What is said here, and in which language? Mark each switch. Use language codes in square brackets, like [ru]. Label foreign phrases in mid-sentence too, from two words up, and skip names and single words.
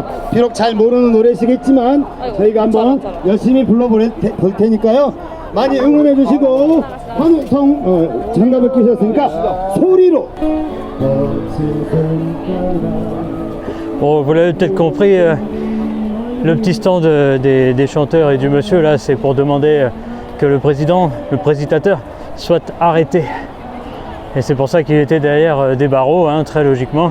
[ko] 비록 잘 모르는 노래시겠지만 저희가 한번 열심히 불러볼 테니까요. 많이 응원해 주시고 환호성 장갑을 끼셨으니까 소리로. [fr] Bon, vous l'avez peut-être compris, le petit stand des chanteurs et du monsieur là, c'est pour demander que le président, le présentateur, soit arrêté. Et c'est pour ça qu'il était derrière des barreaux, hein, très logiquement.